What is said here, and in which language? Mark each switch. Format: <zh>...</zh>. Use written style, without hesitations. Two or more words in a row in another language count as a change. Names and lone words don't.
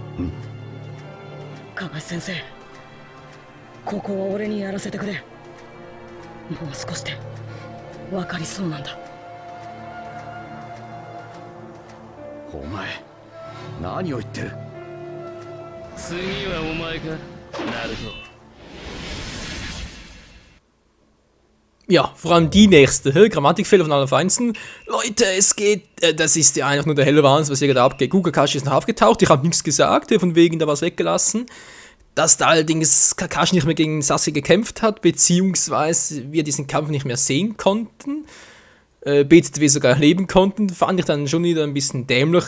<ja>加賀先生、ここは俺にやらせてくれ。もう少しでわかりそうなんだ。お前何を言ってる。次はお前か、ナルト。</ja> <de>Ja, vor allem die nächste, Grammatikfehler von allen Feinsten. Leute, es geht, das ist ja einfach nur der helle Wahnsinn, was hier gerade abgeht. Google Kakashi ist noch aufgetaucht, ich habe nichts gesagt, von wegen da was weggelassen. Dass da allerdings Kakashi nicht mehr gegen Sasuke gekämpft hat, beziehungsweise wir diesen Kampf nicht mehr sehen konnten, BZW sogar erleben konnten, fand ich dann schon wieder ein bisschen dämlich.</de>